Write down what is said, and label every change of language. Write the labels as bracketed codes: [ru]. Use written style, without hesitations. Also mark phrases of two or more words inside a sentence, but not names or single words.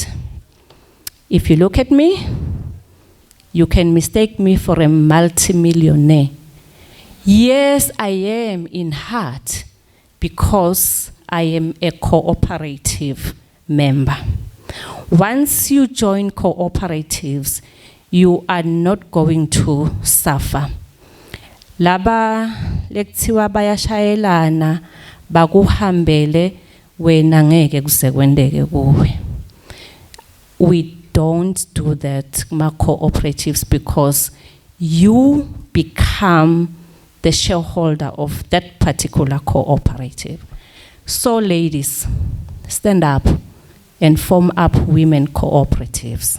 [en] If you look at me, you can mistake me for a multimillionaire. Yes, I am in heart because I am a cooperative member. Once you join cooperatives, you are not going to suffer. [ss] Laba lekuthiwa bayashayelana bakuhambele wena ngeke kusekwendeke kuwe. [en] We don't do that kuma cooperatives because you become the shareholder of that particular cooperative. So ladies, stand up and form up women cooperatives.